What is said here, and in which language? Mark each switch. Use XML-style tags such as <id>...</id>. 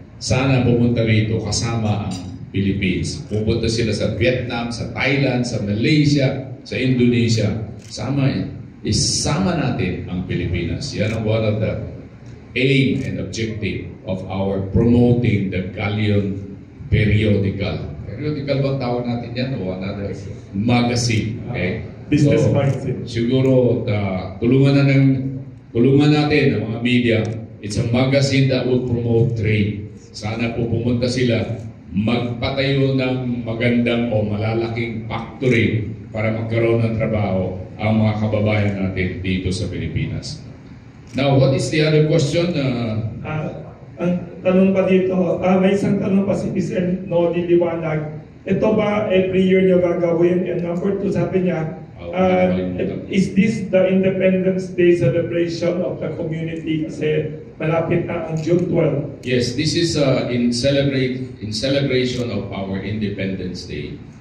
<tl>Sana pumunta rito kasama ang Philippines. Pupunta sila sa Vietnam, sa Thailand, sa Malaysia, sa Indonesia. Isama natin ang Pilipinas. Yan ang</tl> <en>one of the aim and objective of our promoting the Galleon periodical.</en> <tl>Periodical bang tawag natin yan o</tl> <en>another magazine?</en> <tl>Okay?</tl> <en>Business magazine.</en> <tl>Siguro tulungan natin ang mga media.</tl> <en>It's a magazine that will promote trade.</en> <tl>Sana po pumunta sila magpatayo ng magandang o malalaking factory para magkaroon ng trabaho ang mga kababayan natin dito sa Pilipinas.</tl> <en>Now, what is the other question?</en> <tl>Ang tanong pa dito, may isang tanong pa si Mr. Nodi Liwanag. Ito ba every year nyo gagawin?</tl> <en>And number 2,</en> <tl>sabi niya,</tl> <en>is this the Independence Day celebration of the community?</en> <tl>Kasi malapit na ang June 12.</tl> <en>Yes, this is in celebration of our Independence Day.</en>